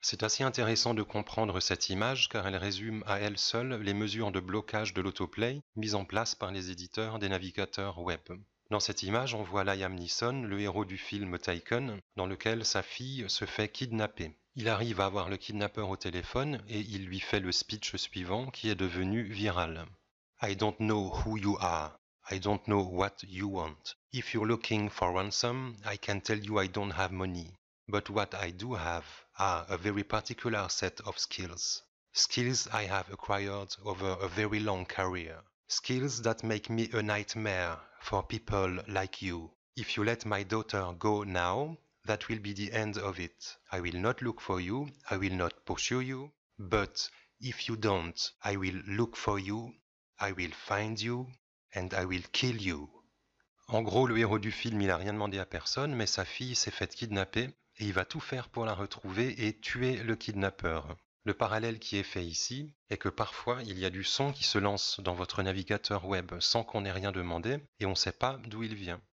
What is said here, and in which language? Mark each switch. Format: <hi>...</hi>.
<fr>C'est assez intéressant de comprendre cette image car elle résume à elle seule les mesures de blocage de l'autoplay mises en place par les éditeurs des navigateurs web. Dans cette image, on voit Liam Neeson, le héros du film Taken, dans lequel sa fille se fait kidnapper. Il arrive à avoir le kidnappeur au téléphone et il lui fait le speech suivant qui est devenu viral.</fr> <en>I don't know who you are. I don't know what you want. If you're looking for ransom, I can tell you I don't have money. But what I do have are a very particular set of skills. Skills I have acquired over a very long career. Skills that make me a nightmare for people like you. If you let my daughter go now, that will be the end of it. I will not look for you, I will not pursue you, but if you don't, I will look for you, I will find you, and I will kill you.</en> <fr>En gros, le héros du film, il n'a rien demandé à personne, mais sa fille s'est faite kidnapper et il va tout faire pour la retrouver et tuer le kidnappeur. Le parallèle qui est fait ici est que parfois il y a du son qui se lance dans votre navigateur web sans qu'on ait rien demandé et on ne sait pas d'où il vient.</fr>